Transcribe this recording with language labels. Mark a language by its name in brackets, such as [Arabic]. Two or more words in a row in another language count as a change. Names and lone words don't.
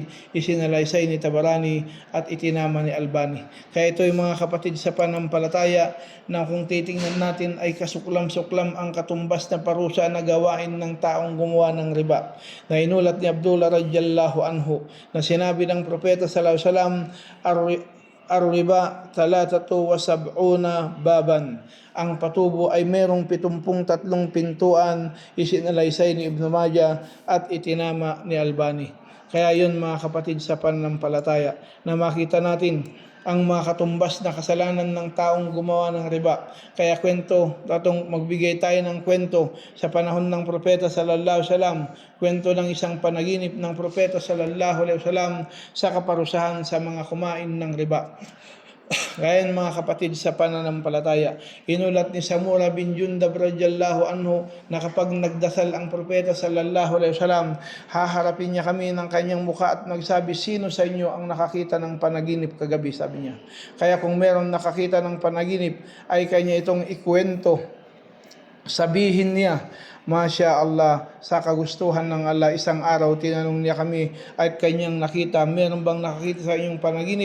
[Filipino] Isinalaysay ni Tabarani at itinama ni Albani. Kaya ito yung mga kapatid sa panampalataya, na kung titingnan natin ay kasuklam-suklam ang katumbas na parusa na gawain ng taong gumawa ng riba. Na inulat ni Abdullah [Arabic] رضي الله عنه [Filipino] na sinabi ng propeta [Arabic] صلى الله عليه وسلم, الربا 73 بابا. [Filipino] Ang patubo ay merong 73 pintuan. Isinalaysay ni Ibn Majah at itinama ni Albani. Kaya yun mga kapatid sa pananampalataya, na makita natin ang mga katumbas na kasalanan ng taong gumawa ng riba. Kaya magbigay tayo ng kwento sa panahon ng propeta [Arabic] صلى الله عليه وسلم, [Filipino] kwento ng isang panaginip ng propeta [Arabic] صلى الله عليه وسلم [Filipino] sa kaparusahan sa mga kumain ng riba. Ngayon mga kapatid sa pananampalataya, inulat ni Samura bin Jundab [Arabic] رضي الله عنه [Filipino] na kapag nagdasal ang propeta [Arabic] صلى الله عليه وسلم, [Filipino] haharapin niya kami ng kanyang mukha at nagsabi, sino sa inyo ang nakakita ng panaginip kagabi, sabi niya. Kaya kung meron nakakita ng panaginip, ay kanya itong ikwento. Sabihin niya, [Arabic] ما شاء الله, [Filipino] sa kagustuhan ng Allah, isang araw tinanong niya kami at kanyang nakita, meron bang nakakita sa inyong panaginip?